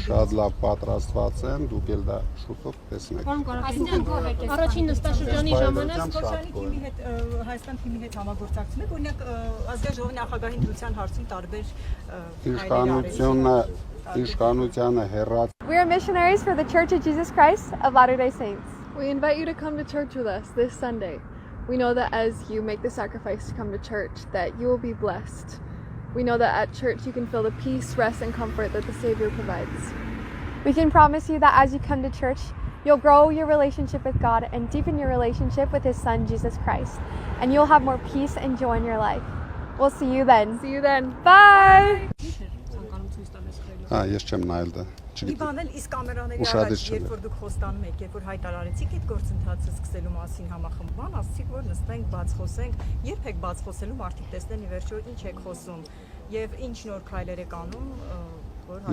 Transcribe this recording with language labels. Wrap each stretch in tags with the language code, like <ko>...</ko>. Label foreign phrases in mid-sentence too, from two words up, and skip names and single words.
<hy>ելույթները շատ լավ պատրաստված են, դուք էլ դա շուտով տեսնեք։ Պարոն Կարապետյան, առաջին նստաշրջանի ժամանակ Սոցիալի թիմի հետ Հայաստան թիմի հետ համագործակցում եք, օրինակ ազգային ժողովի նախագահի դրության հարցում տարբեր Իշխանությանը հեռած</hy> <en>We are missionaries for the Church of Jesus Christ of Latter-day Saints. We invite you to come to church with us this Sunday. We know that as you make the sacrifice to come to church, that you will be blessed. We know that at church you can feel the peace, rest, and comfort that the Savior provides. We can promise you that as you come to church, you'll grow your relationship with God and deepen your relationship with His Son, Jesus Christ. And you'll have more peace and joy in your life. We'll see you then. See you then. Bye!</en> <hy>Հա, ես չեմ նայել դա։ Մի բան էլ իսկ կամերաների Ուշադիր առաջ երբ որ դուք խոստանում եք, երբ որ հայտարարեցիք այդ գործընթացը սկսելու մասին համախմբման, ասացիք որ նստենք, բաց խոսենք, երբ եք բաց խոսելու, մարդիկ տեսնեն ի վերջո ինչ եք խոսում եւ ինչ նոր քայլեր եք անում, որ</hy>